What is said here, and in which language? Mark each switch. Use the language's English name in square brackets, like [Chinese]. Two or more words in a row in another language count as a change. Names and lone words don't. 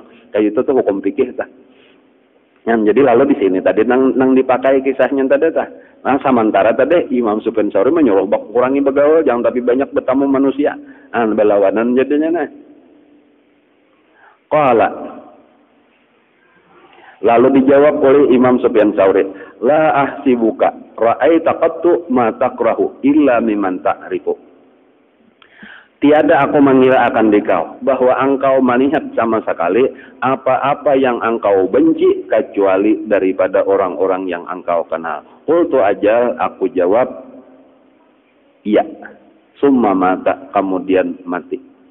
[Banjar] Kayak itu tuh hukum fikih tah. Jadi lalu di sini tadi nang dipakai kisahnya tadi tah. Nah, sementara tadi Imam Sufyan Tsauri menyuruh kurangi begaul, jangan tapi banyak bertamu manusia. Berlawanan jadinya nah. [Arabic] Qala, [Banjar] lalu dijawab oleh Imam Sufyan Tsauri, [Arabic] لا أحسبك رأيت قط ما تكره إلا ممن تعرف. [Banjar] Tiada aku mengira akan dikau bahwa engkau melihat sama sekali apa-apa yang engkau benci kecuali daripada orang-orang yang engkau kenal. [Arabic] قلت أجل, [Banjar] aku jawab iya. [Arabic] ثم مات, [Banjar] kemudian mati.